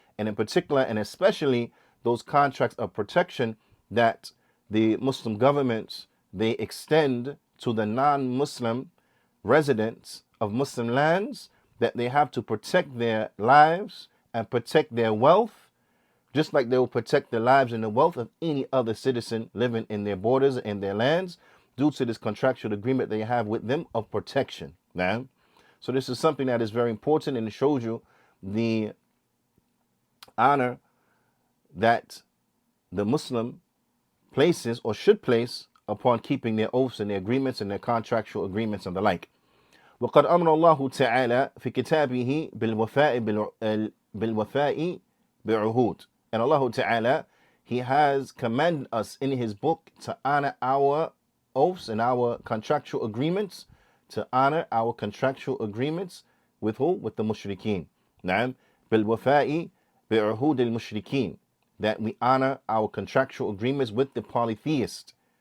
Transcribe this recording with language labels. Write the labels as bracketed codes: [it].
[en] And in particular, and especially those contracts of protection that the Muslim governments, they extend to the non-Muslim residents of Muslim lands, that they have to protect their lives and protect their wealth, just like they will protect the lives and the wealth of any other citizen living in their borders and their lands, due to this contractual agreement they have with them of protection. Now, so this is something that is very important, and it shows you the honor that the Muslim places or should place upon keeping their oaths and their agreements and their contractual agreements and the like. [ar] وقد أمر الله تعالى في كتابه بالوفاء بعهود. [en] And Allah Ta'ala, He has commanded us in His book to honor our oaths and our contractual agreements, to honor our contractual agreements with who? With the mushrikeen. [ar] نعم بالوفاء بعهود المشركين, [en] that we honor our contractual agreements with the polytheist.